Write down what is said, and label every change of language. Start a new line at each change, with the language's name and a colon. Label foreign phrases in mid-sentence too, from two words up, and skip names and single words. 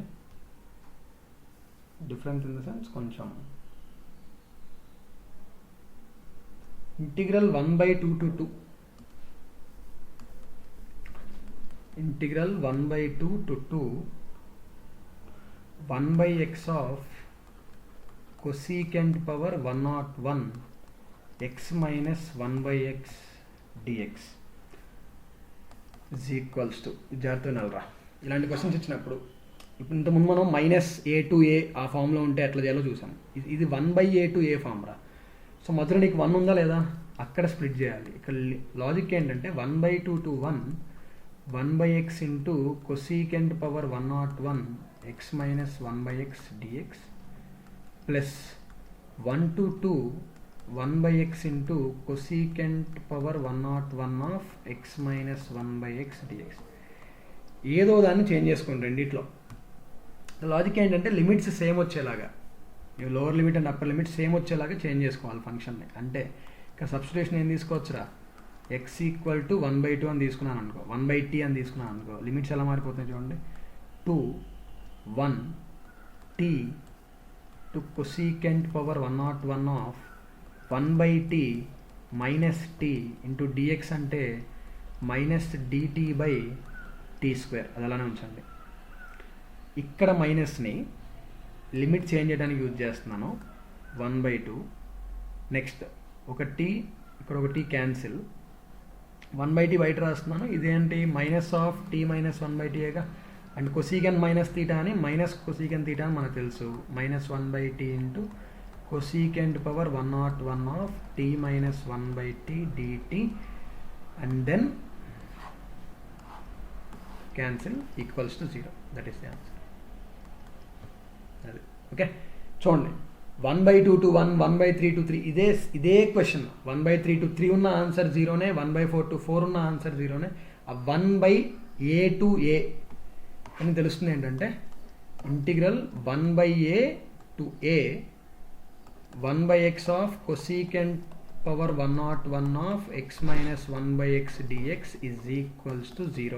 English: different in the sense
Telugu: కొంచెం ఇంటిగ్రల్ 1/2 to 2, ఇంటిగ్రల్ 1/2 to 2
English: 1/x of cosecant power 101 x minus 1/x dx is equals to.
Telugu: జాగ్రత్తగా నల్లరా, ఇలాంటి క్వశ్చన్స్ ఇచ్చినప్పుడు ఇప్పుడు ఇంతకుముందు మనం
English: -a to a
Telugu: ఆ ఫామ్లో ఉంటే ఎట్లా చేయాలో చూసాం. ఇది
English: 1/a to a
Telugu: ఫామ్ రా. సో మధ్యలో నీకు 1 ఉందా లేదా అక్కడ స్ప్లిట్ చేయాలి. ఇక్కడ లాజిక్ ఏంటంటే 1/2 to 1 1/x ఇంటూ
English: cosecant power 101 x minus 1/x dx
Telugu: ప్లస్ 1 to 2 1/x ఇంటూ
English: cosecant power 101 of x minus 1/x dx.
Telugu: ఏదో దాన్ని చేంజ్ చేసుకోండి రెండిట్లో. లాజిక్ ఏంటంటే
English: limits same
Telugu: వచ్చేలాగా, ఇవి
English: lower limit and upper limit same
Telugu: వచ్చేలాగా చేంజ్ చేసుకోవాలి ఫంక్షన్ని. అంటే ఇక్కడ సబ్స్టిట్యూషన్ ఏం తీసుకోవచ్చురా,
English: x equal to 1/2
Telugu: అని తీసుకున్నాను అనుకో, 1/t అని తీసుకున్నాను అనుకో, లిమిట్స్ ఎలా మారిపోతున్నాయి చూడండి.
English: 2 1 t to cosecant power 101 of 1/t minus t into dx అంటే మైనస్ dt by t².
Telugu: అది అలానే ఉంచండి. ఇక్కడ మైనస్ని లిమిట్ చేంజ్ చేయడానికి యూజ్ చేస్తున్నాను 1/2. నెక్స్ట్ ఒక t, ఇక్కడ ఒక t క్యాన్సిల్, 1/t బయట రాస్తున్నాను. ఇదేంటి
English: minus of t minus 1/t, and cosec minus theta
Telugu: అని
English: minus cosec theta
Telugu: అని మనకు తెలుసు.
English: minus 1/t into cosecant power 101 of t minus 1/t dt and then cancel equals to 0. That is the answer.
Telugu: ఓకే, చూడండి 1/2 to 1 1/3 to 3 ఇదే క్వశ్చన్. 1/3 to 3 ఉన్న ఆన్సర్ 0నే, 1/4 to 4 ఉన్న ఆన్సర్ 0నే. ఆ 1/a to a అని తెలుస్తుంది ఏంటంటే ఇంటిగ్రల్ 1/a to a 1/x of
English: cosecant power 101 of x minus 1/x dx is equals to 0.